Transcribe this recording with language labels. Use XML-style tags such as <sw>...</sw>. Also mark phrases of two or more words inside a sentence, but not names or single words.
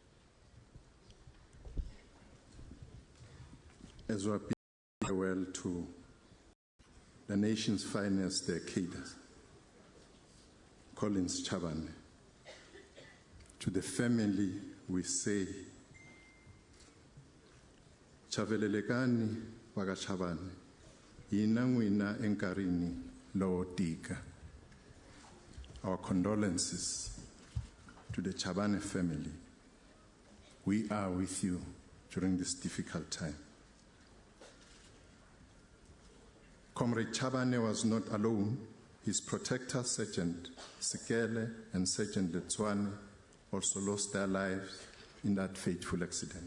<en>As we bid farewell to the nation's finest cadre, Collins Chabane, to the family we say,</en> <ts>Chavelelekani Baka Chabane, yina n'wina enkarhini lowo tika.</ts> <en>Our condolences to the Chabane family. We are with you during this difficult time. Comrade Chabane was not alone. His protector, Sergeant Sikele and Sergeant Letswane, also lost their lives in that fateful accident.</en>